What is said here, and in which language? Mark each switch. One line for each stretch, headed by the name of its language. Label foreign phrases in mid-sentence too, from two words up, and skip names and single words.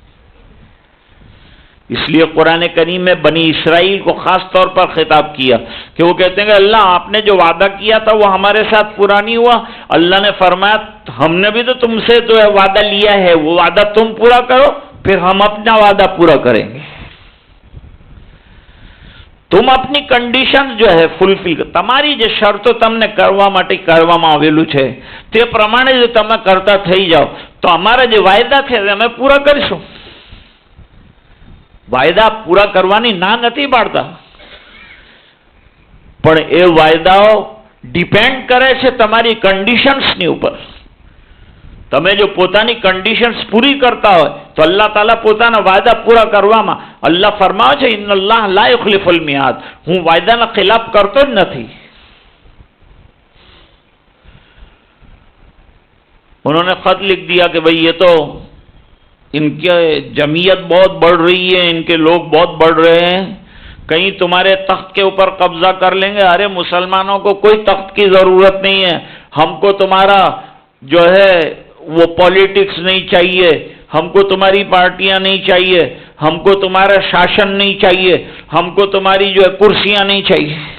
Urdu: اس لیے قرآن کریم میں بنی اسرائیل کو خاص طور پر خطاب کیا کہ وہ کہتے ہیں کہ اللہ آپ نے جو وعدہ کیا تھا وہ ہمارے ساتھ پورا نہیں ہوا۔ اللہ نے فرمایا ہم نے بھی تو تم سے جو ہے وعدہ لیا ہے، وہ وعدہ تم پورا کرو، پھر ہم اپنا وعدہ پورا کریں گے۔ تم اپنی کنڈیشن جو ہے
Gujarati: ફૂલફિલ કર, તમારી જે શરતો તમને કરવા માટે કરવામાં આવેલું છે તે પ્રમાણે જો તમે કરતા થઈ જાઓ તો અમારા જે વાયદા છે અમે પૂરા કરીશું। વાયદા પૂરા કરવાની ના નથી પાડતા, પણ એ વાયદાઓ ડિપેન્ડ કરે છે તમારી કન્ડિશન્સની ઉપર। તમે જો પોતાની કન્ડિશન્સ પૂરી કરતા હોય તો અલ્લાહ તાલા પોતાના વાયદા પૂરા કરવામાં અલ્લાહ ફરમાવે છે
Arabic: إن الله لا يخلف الميعاد,
Gujarati: હું વાયદાના ખિલાફ કરતો જ નથી।
Urdu: انہوں نے خط لکھ دیا کہ بھائی یہ تو ان کی جمعیت بہت بڑھ رہی ہے، ان کے لوگ بہت بڑھ رہے ہیں، کہیں تمہارے تخت کے اوپر قبضہ کر لیں گے۔ ارے مسلمانوں کو کوئی تخت کی ضرورت نہیں ہے، ہم کو تمہارا جو ہے وہ پالیٹکس نہیں چاہیے، ہم کو تمہاری پارٹیاں نہیں چاہیے، ہم کو تمہارا شاشن نہیں چاہیے، ہم کو تمہاری جو ہے کرسیاں نہیں چاہیے۔